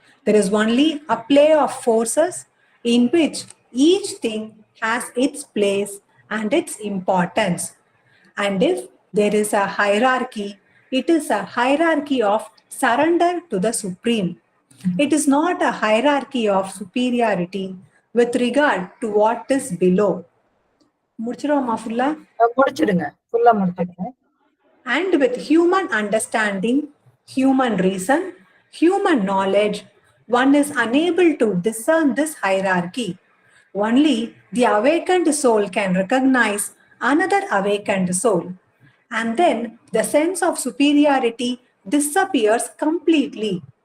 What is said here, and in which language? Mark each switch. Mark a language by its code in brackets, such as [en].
[en] There is only a play of forces in which each thing has its place and its importance. And if there is a hierarchy, it is a hierarchy of surrender to the Supreme. It is not a hierarchy of superiority with regard to what is below. [ta] முடிச்சிருவோமா full-ஆ? முடிச்சிடுங்க. full-ஆ முடிச்சிடுங்க. [en] And with human understanding, human reason, human knowledge, one is unable to discern this hierarchy. Only the awakened soul can recognize another awakened soul. And then the sense of superiority disappears completely.